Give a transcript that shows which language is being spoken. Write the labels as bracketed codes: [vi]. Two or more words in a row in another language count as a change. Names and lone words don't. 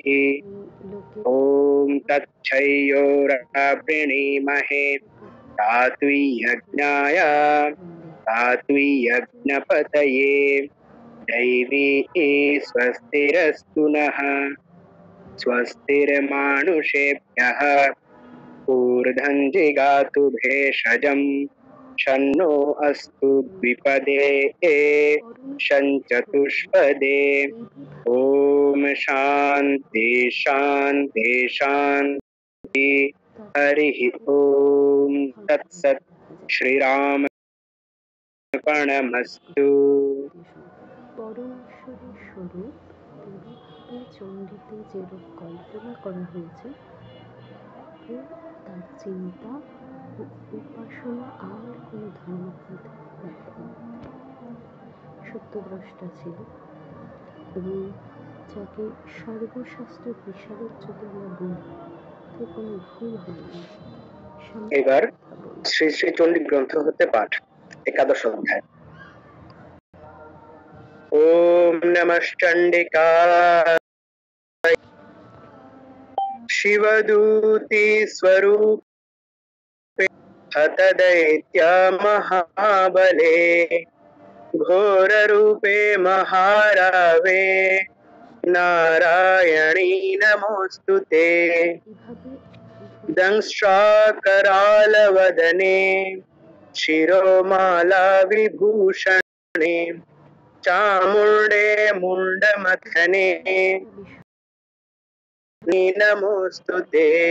[sa] ओम तच्छयोरवृणीमहे धात्वियज्ञाय धात्वियज्ञपतये दैवी स्वस्तिरस्तु नः स्वस्तिर्मानुषेभ्यः ऊर्ध्वं जिगातु भेषजं शन्नो अस्तु द्विपदे शञ्चतुष्पदे। ओम शांति शांति शांति। हरि ओम तत्सत्। श्रीराम अर्पणमस्तु। [bn] পরমেশ্বরের স্বরূপ দেবী চণ্ডীতে যেরূপ কল্পনা করা হয়েছে তার চিন্তা ও উপাসনা আর কোনো ধর্মগ্রন্থে সত্যদ্রষ্টা ছিল এবং যাকে সর্বশাস্ত্র বিশারদ যদি আমরা বলি তো কোনো ভুল হবে না। এবার শ্রী শ্রী চণ্ডী গ্রন্থ হতে পাঠ একাদশ অধ্যায়। [sa] ओम नमः चंडिकाय शिवदूती स्वरूपे हत दैत्य महाबले घोर रूपे महारावे नारायणी नमोस्तुते। दंष्ट्राकराल वदने शिरोमाला विभूषणे चामुंडे मुंडमथने नमोस्तुते।